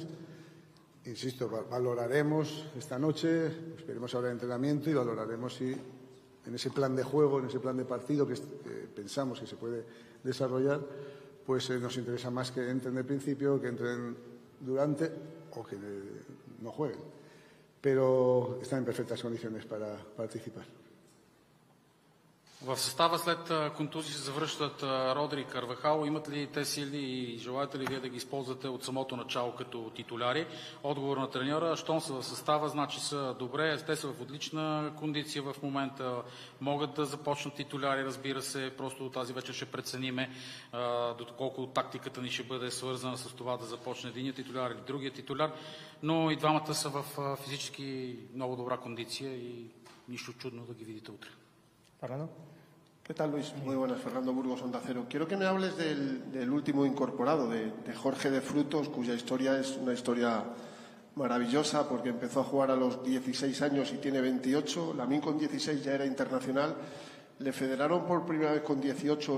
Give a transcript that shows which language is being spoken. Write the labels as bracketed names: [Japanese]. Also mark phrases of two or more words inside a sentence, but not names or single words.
[Spanish] Insisto, valoraremos esta noche, esperemos ahora el entrenamiento y valoraremos si en ese plan de juego, en ese plan de partido que pensamos que se puede desarrollar, pues nos interesa más que entren de principio, que entren durante o que no jueguen. Pero están en perfectas condiciones para participar. [Bulgarian] В състава след контузии се завръщат Родри и Карвахал. Имат ли те сили и желаете ли вие да ги използвате от самото начало като титуляри? Отговор на треньора: щом са в състава, значи са добре. Те са в отлична кондиция в момента. Могат да започнат титуляри, разбира се. Просто тази вечер ще прецениме доколко тактиката ни ще бъде свързана с това да започне единият титуляр или другият титуляр. Но и двамата са в физически много добра кондиция и нищо чудно да ги видите утре. [Spanish] Fernando. ¿Qué tal, Luis? Muy buenas, Fernando Burgos, Onda Cero. Quiero que me hables del último incorporado, de Jorge de Frutos, cuya historia es una historia maravillosa porque empezó a jugar a los 16 años y tiene 28. Lamine con 16 ya era internacional. Le federaron por primera vez con 18.